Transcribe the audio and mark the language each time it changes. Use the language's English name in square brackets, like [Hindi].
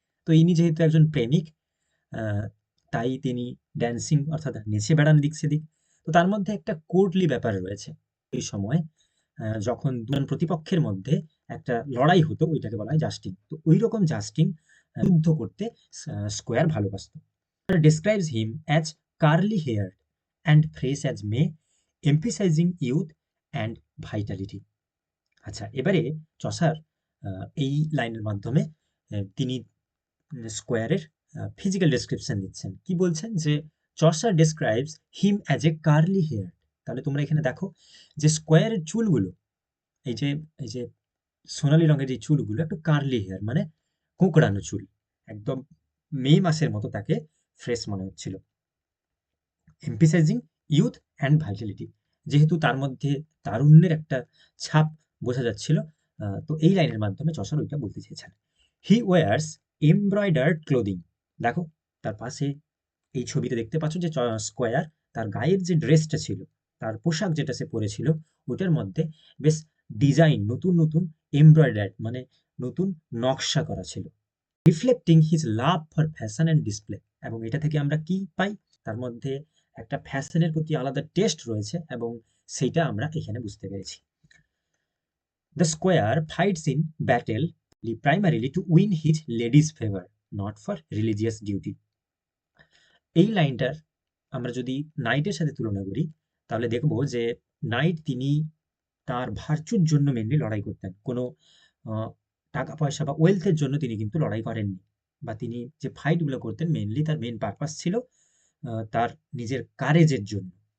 [Bangla] তো ইনি যেহেতু একজন প্রেমিক, তাই তিনি ড্যান্সিং অর্থাৎ নেচে বেড়ান দিক সেদিক। তো তার মধ্যে একটা কোর্টলি ব্যাপার রয়েছে। এই সময় যখন দুজন প্রতিপক্ষের মধ্যে একটা লড়াই হতো, ওইটাকে বলা হয় জাস্টিং। তো ওই রকম জাস্টিং যুদ্ধ করতে স্কোয়ার ভালোবাসত। [English] describes him as curly haired and fresh as May, emphasizing youth and vitality. [Bangla] আচ্ছা, এবারে চসার এই লাইনের মাধ্যমে তিনি স্কোয়ারের ফিজিক্যাল ডেসক্রিপশন দিচ্ছেন। কি বলছেন যে [English] Chaucer describes him as a curly hair. [Bangla] তাহলে তোমরা এখানে দেখো যে স্কোয়ারের চুলগুলো, এই যে সোনালী রঙের যে চুলগুলো একটু কার্লি হেয়ার, মানে কোঁকড়ানো চুল, একদম মে মাসের মতো তাকে ফ্রেশ মনে হচ্ছিল। [English] emphasising youth and vitality, [Bangla] যেহেতু তার মধ্যে তারুণ্যের একটা ছাপ বোঝা যাচ্ছিল। তো এই লাইনের মাধ্যমে চসার ওইটা বলতে চেয়েছেন। [English] He wears embroidered clothing. [Bangla] দেখো তার পাশে এই ছবিতে দেখতে পাচ্ছ যে স্কোয়ার তার গায়ের যে ড্রেসটা ছিল, তার পোশাক যেটা সে পরেছিল, ওটার মধ্যে বেশ ডিজাইন, নতুন নতুন এমব্রয়ডার্ড মানে নতুন নকশা করা ছিল। [English] Reflecting his love for fashion and display. [Bangla] এবং এটা থেকে আমরা কি পাই? তার মধ্যে একটা ফ্যাশনের প্রতি আলাদা টেস্ট রয়েছে, এবং সেইটা আমরা এখানে বুঝতে পেরেছি। [English] The squire fights in battle primarily to win his lady's favor, not for religious duty. [Bangla] এই লাইনটার আমরা যদি নাইটের সাথে তুলনা করি, তাহলে দেখব যে নাইট তিনি তার ভার্চুর জন্য মেনলি লড়াই করতেন। কোনো টাকা পয়সা বা ওয়েলথের জন্য তিনি কিন্তু লড়াই করেননি, বা তিনি যে ফাইটগুলো করতেন মেনলি তার মেন পারপাস ছিল তার নিজের কারেজের জন্য।